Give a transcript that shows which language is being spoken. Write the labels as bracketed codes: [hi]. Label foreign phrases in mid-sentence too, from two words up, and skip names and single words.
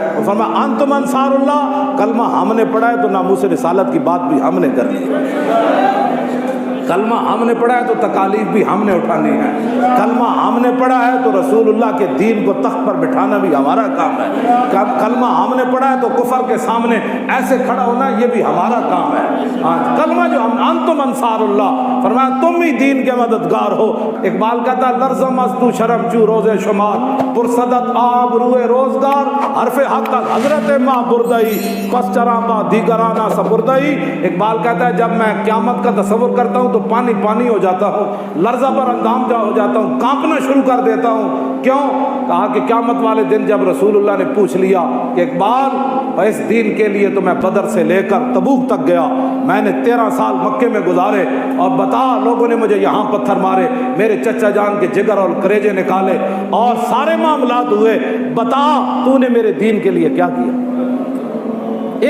[ur] وہ فرمایا [ar] انتم انصار اللہ، [ur] کلمہ ہم نے پڑھا ہے تو ناموس رسالت کی بات بھی ہم نے کرنی ہے، کلمہ ہم نے پڑھا ہے تو تکالیف بھی ہم نے اٹھانی ہے، کلمہ ہم نے پڑھا ہے تو [ar] رسول اللہ [ur] کے دین کو تخت پر بٹھانا بھی ہمارا کام ہے، کلمہ ہم نے پڑھا ہے تو کفر کے سامنے ایسے کھڑا ہونا یہ بھی ہمارا کام ہے۔ کلمہ جو ہم [ar] انتم انصار اللہ، [ur] فرمایا تم ہی دین کے مددگار ہو۔ اقبال کہتا ہے [fa] لرزم از تو شرم چو روز شمار، پرصدت آب روئے روزگار، حرف حق حضرت ماں بردئی پس چراما دیگرانہ سپردئی۔ [ur] اقبال کہتا ہے جب میں قیامت کا تصور کرتا ہوں تو پانی پانی ہو جاتا ہوں، لرزہ پر اندام ہو جاتا ہوں، کانپنا شروع کر دیتا ہوں۔ کیوں؟ کہا کہ قیامت والے دن جب [ar] رسول اللہ [ur] نے پوچھ لیا کہ اقبال اس دین کے لیے تو میں بدر سے لے کر تبوک تک گیا، میں نے 13 سال مکے میں گزارے، اور بتا لوگوں نے مجھے یہاں پتھر مارے، میرے چچا جان کے جگر اور کریجے نکالے اور سارے معاملات ہوئے، بتا تو نے میرے دین کے لیے کیا کیا؟